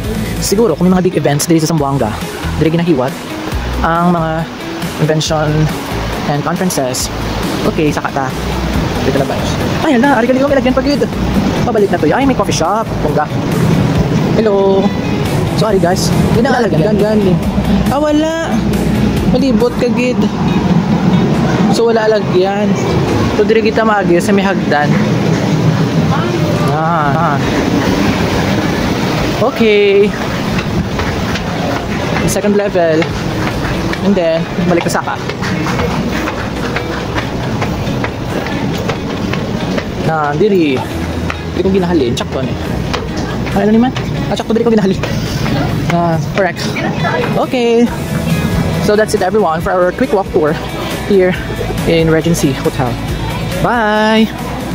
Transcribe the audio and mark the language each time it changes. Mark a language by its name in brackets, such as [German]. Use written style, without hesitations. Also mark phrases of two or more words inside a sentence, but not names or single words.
[Hiligaynon] Siguro kung may mga big events dito sa Zamboanga, dito ginahiwat ang mga [English] convention and conferences. [Hiligaynon] Okay, saka ta. Dito labay. Ay, hala, ari gali ko may lagyan pagid. Pabalik na to. Ay, may [English] coffee shop. [Hiligaynon] Pungga. Hello. [English] Sorry guys. [Hiligaynon] Hindi na alagyan. Gani. Ah, wala. Malibot ka gid. So wala lagyan. So diri kita maagi sa may hagdan. [English] Okay. Second level. And then [Hiligaynon] balik ka saka. Diri. Diri ko ginahalin. Check ko ni. Ano naman? Check ko diri ko ginahalin. [English] Correct. Okay. So that's it everyone for our quick walk tour here in Regency Hotel. Bye!